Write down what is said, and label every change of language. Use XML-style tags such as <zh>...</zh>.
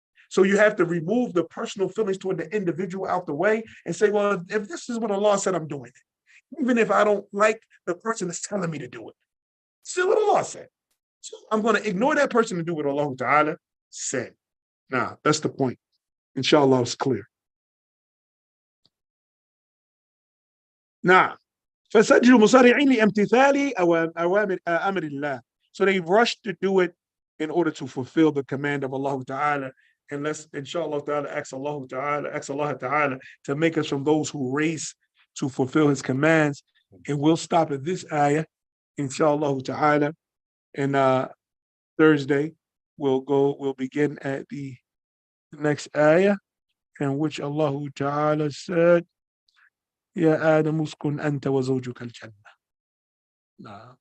<en>So you have to remove the personal feelings toward the individual out the way and say, well, if this is what Allah said, I'm doing it. Even if I don't like the person that's telling me to do it. Still what Allah said. So I'm going to ignore that person and do what Allah Ta'ala said. Now, that's the point. Inshallah, it's clear.</en> <ar>نعم فسجلوا مصارعين لامتثال أوامر أمر الله.</ar> <en>So they rushed to do it in order to fulfill the command of Allah Ta'ala. And let's, inshallah Ta'ala, ask Allah Ta'ala to make us from those who race to fulfill his commands. And we'll stop at this ayah, inshallah Ta'ala. And Thursday, we'll begin at the next ayah, in which Allah Ta'ala said,</en> <ar>Ya Adam uskun anta wa zawjuka al-jannah.</ar>